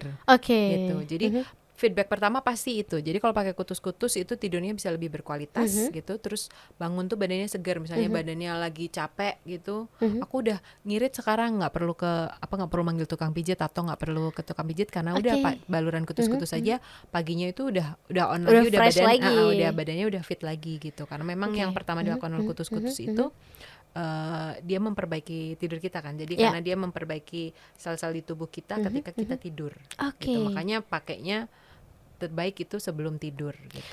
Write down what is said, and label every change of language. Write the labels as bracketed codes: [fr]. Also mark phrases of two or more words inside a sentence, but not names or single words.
[id] Gitu. Jadi feedback pertama pasti itu. Jadi kalau pakai kutus-kutus itu tidurnya bisa lebih berkualitas gitu. Terus bangun tuh badannya segar. Misalnya badannya lagi capek gitu. Aku udah ngirit sekarang, nggak perlu manggil tukang pijit atau nggak perlu ke tukang pijit, karena udah baluran kutus-kutus aja paginya itu udah on lagi, udah fresh badan lagi. Udah badannya udah fit lagi gitu. Karena memang yang pertama dilakukan oleh kutus-kutus itu dia memperbaiki tidur kita kan. Jadi karena dia memperbaiki sel-sel di tubuh kita ketika kita tidur. Gitu. Makanya pakainya terbaik itu sebelum tidur gitu.